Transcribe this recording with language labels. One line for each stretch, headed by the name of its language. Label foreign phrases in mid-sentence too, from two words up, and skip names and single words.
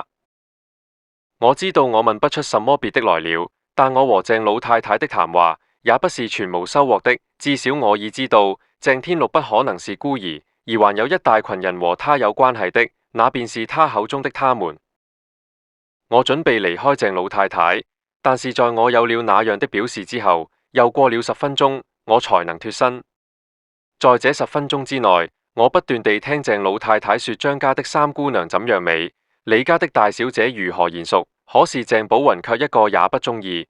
Chinese: 我知道我問不出什麼別的來了，但我和鄭老太太的談話也不是全無收穫的，至少我已知道鄭天祿不可能是孤兒，而還有一大群人和他有關係的，那便是他口中的他們。我準備離開鄭老太太，但是在我有了那樣的表示之後，又過了10分鐘，我才能脫身。在這10分鐘之內，我不斷地聽鄭老太太說張家的三姑娘怎樣美，李家的大小姐如何賢淑，可是鄭寶雲卻一個也不中意。